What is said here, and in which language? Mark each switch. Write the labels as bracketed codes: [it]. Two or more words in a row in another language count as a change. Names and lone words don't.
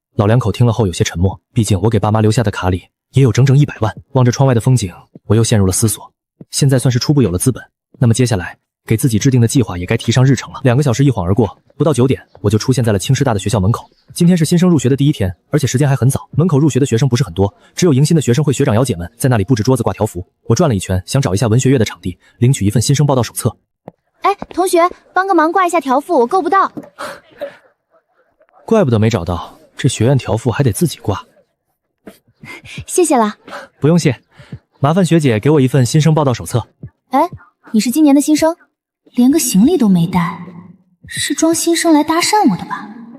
[zh] 老兩口聽了後有些沉默，畢竟我給爸媽留下的卡裡也有整整100萬。望着窗外的風景，我又陷入了思索。現在算是初步有了資本，那麼接下來給自己制定的計劃也該提上日程了。2個小時一晃而過，不到9點，我就出現在了青師大的學校門口。今天是新生入學的第一天，而且時間還很早，门口入学的學生不是很多，只有迎新的学生会学长姚姐们在那裡布置桌子掛条幅。我轉了一圈，想找一下文學院的場地，領取一份新生報到手冊。哎，同學，幫個忙掛一下條幅，我夠不到。怪不得沒找到，這學院條幅還得自己掛。謝謝了。不用謝，麻煩學姐給我一份新生報到手冊。哎，你是今年的新生，連個行李都沒帶，是裝新生來搭訕我的吧？